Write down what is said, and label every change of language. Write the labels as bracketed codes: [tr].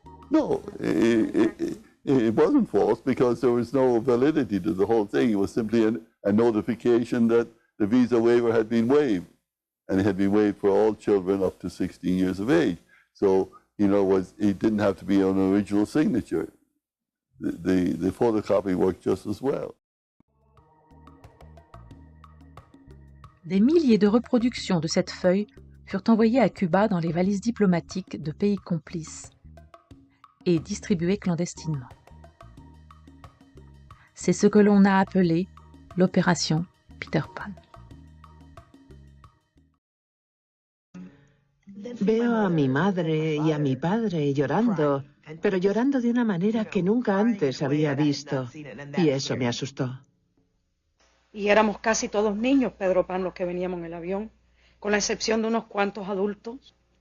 [en] No, it wasn't false because there was no validity to the whole thing. It was simply a notification that the visa waiver had been waived, and it had been waived for all children up to 16 years of age. So, it didn't have to be an original signature. The photocopy worked just as well. [fr] Des milliers de reproductions de cette feuille furent envoyées à Cuba dans les valises diplomatiques de pays complices et distribuées clandestinement. C'est ce que l'on a appelé l'opération Peter Pan. [es] Veo a mi madre y a mi padre llorando, pero llorando de una manera que nunca antes había visto, y eso me asustó. Y éramos casi todos niños, Pedro Pan, los que veníamos en el avión, con la excepción de unos cuantos adultos.